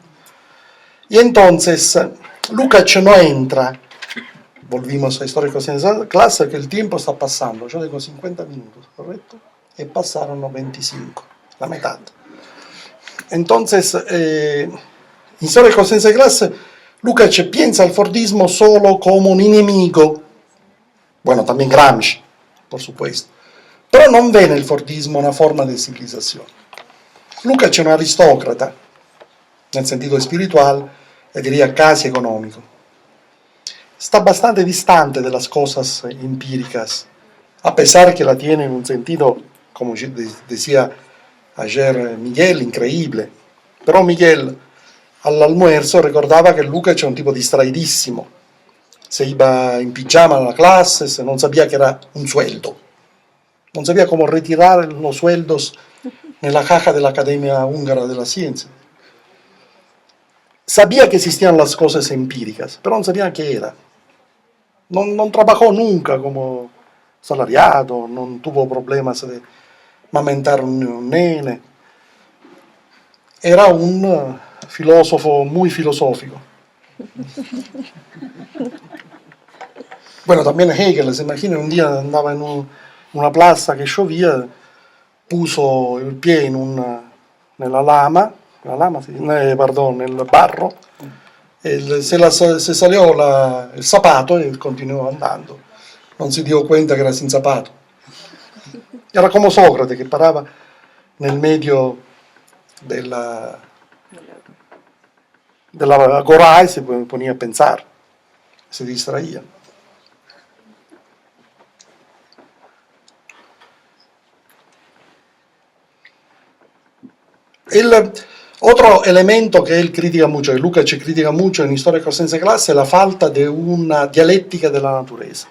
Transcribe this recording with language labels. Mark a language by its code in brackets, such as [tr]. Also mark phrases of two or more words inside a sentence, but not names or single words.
[es] Y entonces Lukács no entra, volvimos a Históricos en clase, que el tiempo está pasando, yo digo 50 minutos, ¿correcto? Y pasaron 25, la mitad. Entonces, Históricos en clase, Lukács piensa al Fordismo solo como un enemigo, bueno, también Gramsci, por supuesto, pero [it] non ve nel Fordismo una forma di civilizzazione. [es] Lukács [it] è un [es] aristócrata, nel sentido spiritual, e diría casi económico. Está bastante distante de las cosas empíricas, a pesar que la tiene en un sentido, como decía ayer Miguel, increíble. Pero Miguel al almuerzo [it] ricordava che Lukács è un tipo distraidissimo. [es] Se iba [it] in pigiama alla clase, se non sapeva che era un sueldo. Non sapeva come ritirare [es] los sueldos [it] nella [es] caja de la Academia Húngara de las Ciencias. Sabía que existían las cosas empíricas, pero [it] non sapeva che era. [es] Non trabajó nunca como salariado, non tuvo problemas de mamentar un nene. Era un filósofo muy filosófico. Bueno, también Hegel, se imagina, un día andaba en una plaza que llovía, puso el pie [it] nella lama, nel barro, [es] se salió el zapato y continuó andando. Non si dio cuenta che era sin zapato. [it] Era come Socrate che parava nel medio della agorà e [es] si ponía a pensar, se distraía. El otro elemento que él critica mucho, que Lukács critica mucho en Históricos senza clase, es la falta de una dialéctica de la naturaleza.